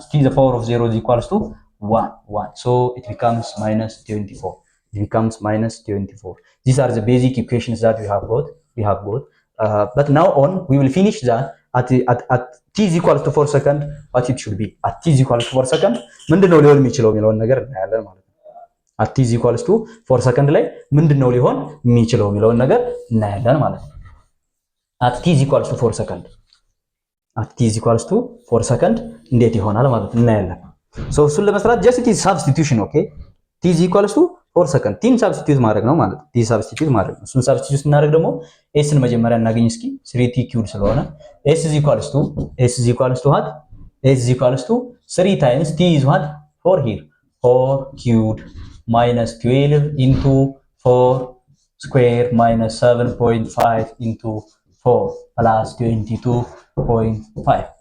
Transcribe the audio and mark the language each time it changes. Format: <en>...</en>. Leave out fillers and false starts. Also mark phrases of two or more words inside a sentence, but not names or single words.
<en>T is the power of 0 is equals to 1. 1. So it becomes minus 24. It becomes minus 24. These are the basic equations that we have got. But now on, we will finish that at t is equals to 4 second, what it should be. At t is equals to 4 second,</en> <am>ምንድነው ሊሆን የሚችለው የሚለውን ነገር እናያለን ማለት ነው።</am> <en>at t is equals to 4 second</en> <am>ላይ ምንድነው ሊሆን የሚችለው የሚለውን ነገር እናያለን ማለት ነው።</am> <en>at t is equals to 4 second at t is equals to 4 second</en> <am>እንዴት ይሆናል ማለት ነው</am> <en>እናያለን። so</en> <am>እሱን ለመስራት</am> <en>just it is substitution okay t is equals to 4 second t substitute</en> <am>ማድረግ ነው ማለት ነው።</am> <en>t substitute</en> <am>ማድረግ ነው።</am> <en>እሱን substitute</en> <am>ስናደርግ ደግሞ</am> <en>s</en> <am>ን መጀመሪያ እናገኝ እስኪ</am> <en>3t cubed ስለሆነ s is equals to what s is equals to 3 times t is what 4 here 4 cubed minus 12 into 4 square minus 7.5 into 4 plus 22.5.</en>